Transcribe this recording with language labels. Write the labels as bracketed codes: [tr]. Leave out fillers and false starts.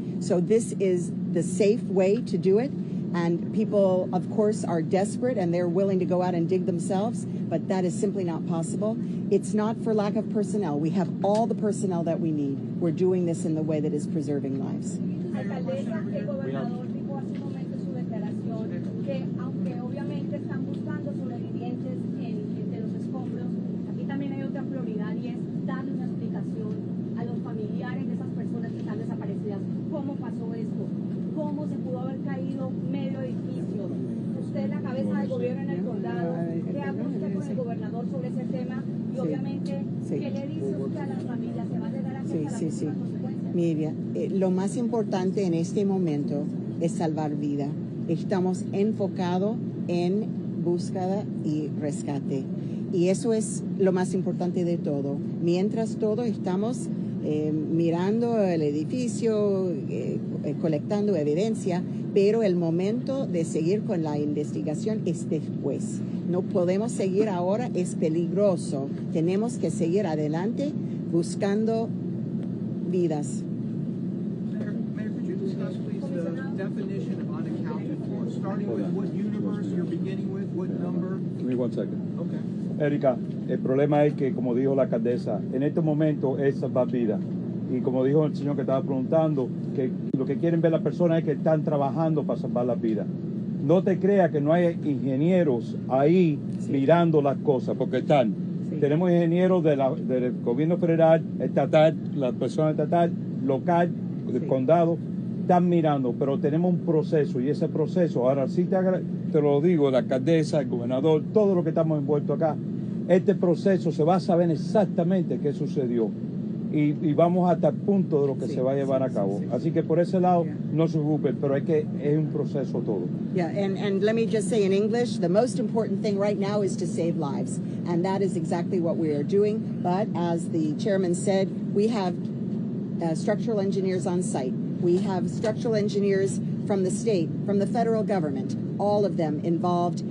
[en] So this is the safe way to do it. And people, of course, are desperate and they're willing to go out and dig themselves, but that is simply not possible. It's not for lack of personnel. We have all the personnel that we need. We're doing this in the way that is preserving lives. [es] Alcaldesa, el gobernador dijo hace un momento en su declaración que aunque obviamente están buscando sobrevivientes entre los escombros, aquí también hay otra prioridad y es darle una explicación a los familiares de esas personas que están desaparecidas. ¿Cómo pasó esto? ¿Cómo se pudo haber caído medio edificio? Usted es la cabeza del gobierno en el condado. ¿Qué habla usted con el gobernador sobre ese tema? Y obviamente, ¿qué le dice usted a las familias? ¿Se va a llegar a las consecuencias? Mira, lo más importante en este momento es salvar vida. Estamos enfocados en búsqueda y rescate. Y eso es lo más importante de todo. Mientras todos estamos mirando el edificio, colectando evidencia, pero el momento de seguir con la investigación es después. No podemos seguir ahora, es peligroso. Tenemos que seguir adelante buscando vidas. [en] Mayor, could you discuss, please, the definition of unaccounted for, starting with what universe you're beginning with, what number? Give me 1 second. Okay. [es] Erika, el problema es que, como dijo la alcaldesa, en este momento es salvar vidas. Y como dijo el señor que estaba preguntando, que lo que quieren ver las personas es que están trabajando para salvar las vidas. No te creas que no hay ingenieros ahí mirando las cosas, porque están. Tenemos ingenieros del gobierno federal, estatal, la persona estatal, local, del condado, están mirando, pero tenemos un proceso, y ese proceso, ahora sí te lo digo, la alcaldesa, el gobernador, todos los que estamos envueltos acá, este proceso se va a saber exactamente qué sucedió. Y vamos hasta el punto de lo que se va a llevar a cabo. Así que por ese lado, no se preocupen, pero es un proceso todo. [en] Yeah, and let me just say in English, the most important thing right now is to save lives. And that is exactly what we are doing. But as the chairman said, we have structural engineers on site. We have structural engineers from the state, from the federal government, all of them involved.